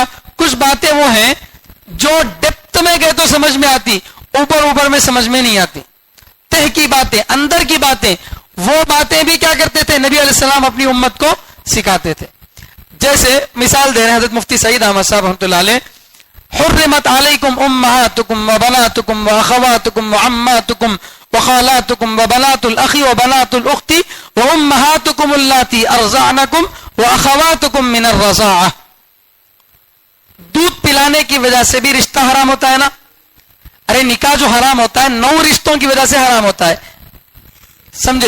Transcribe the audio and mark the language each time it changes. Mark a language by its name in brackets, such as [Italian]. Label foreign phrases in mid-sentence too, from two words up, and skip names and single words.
[Urdu] کچھ باتیں وہ ہیں جو ڈیپتھ میں گئے تو سمجھ میں آتی، اوپر اوپر میں سمجھ میں نہیں آتی. تہ کی باتیں، اندر کی باتیں، وہ باتیں بھی کیا کرتے تھے؟ نبی علیہ السلام اپنی امت کو سکھاتے تھے. جیسے مثال دے رہے ہیں حضرت مفتی سعید احمد صاحب رحمۃ اللہ علیہ، [Arabic] حرمت علیکم امہاتکم وبناتکم واخواتکم وعماتکم وخالاتکم وبنات الاخ وبنات الاخت وامہاتکم اللاتی ارضعنکم واخواتکم من الرضاعہ. [Urdu] دودھ پلانے کی وجہ سے بھی رشتہ حرام ہوتا ہے نا؟ ارے نکاح جو حرام ہوتا ہے 9 رشتوں کی وجہ سے حرام ہوتا ہے، سمجھے؟